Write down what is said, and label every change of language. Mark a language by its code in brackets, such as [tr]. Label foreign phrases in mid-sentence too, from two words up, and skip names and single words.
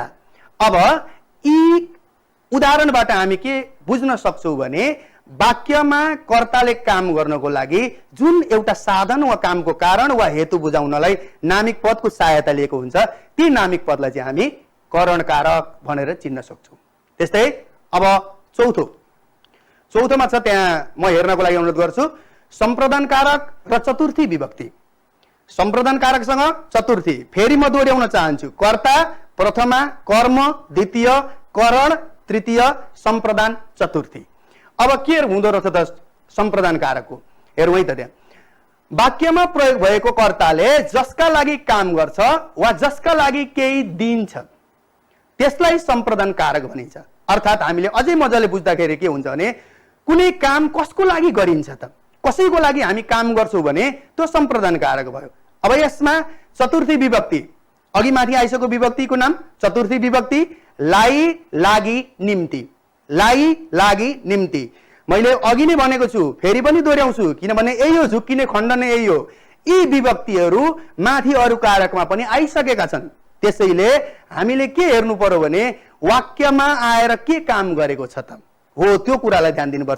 [ne] अब यी उदाहरणबाट हामी के बुझ्न सक्छौं भने वाक्यमा कर्ताले काम गर्नको लागि जुन एउटा साधन वा कामको कारण वा हेतु बुझाउनलाई नामिक पदको सहायता लिएको हुन्छ, ती नामिक पदलाई चाहिँ हामी करणकारक भनेर चिन्न सक्छौं। त्यस्तै अब चौथोमा छ, त्यहाँ म हेर्नको लागि अनुरोध गर्छु, सम्प्रदानकारक र चतुर्थी विभक्ति। सम्प्रदानकारकसँग चतुर्थी, फेरि म दोहोर्याउन चाहन्छु। कर्ता प्रथमा, कर्म द्वितीय, करण तृतीय, सम्प्रदान चतुर्थी। अब के हुँदो रहेछ त सम्प्रदानकारकको, हेरौँ है त। त्यहाँ वाक्यमा प्रयोग भएको कर्ताले जसका लागि काम गर्छ वा जसका लागि केही दिन्छ त्यसलाई सम्प्रदान कारक भनिन्छ। अर्थात् हामीले अझै मजाले बुझ्दाखेरि के हुन्छ भने कुनै काम कसको लागि गरिन्छ त, कसैको लागि हामी काम गर्छौं भने त्यो सम्प्रदान कारक भयो। अब यसमा चतुर्थी विभक्ति, अघि माथि आइसकेको विभक्तिको नाम चतुर्थी विभक्ति, लाई, लागि, निम्ति, लाई, लागि, निम्ति। मैले अघि नै भनेको छु, फेरि पनि दोहोर्याउँछु, किनभने यही हो झुक्किने खण्ड नै यही हो। यी विभक्तिहरू माथि अरु कारकमा पनि आइसकेका छन्। त्यसैले हामीले के हेर्नु पर्यो भने वाक्यमा आएर के काम गरेको छ त हो, त्यो कुरालाई ध्यान दिनुपर्छ।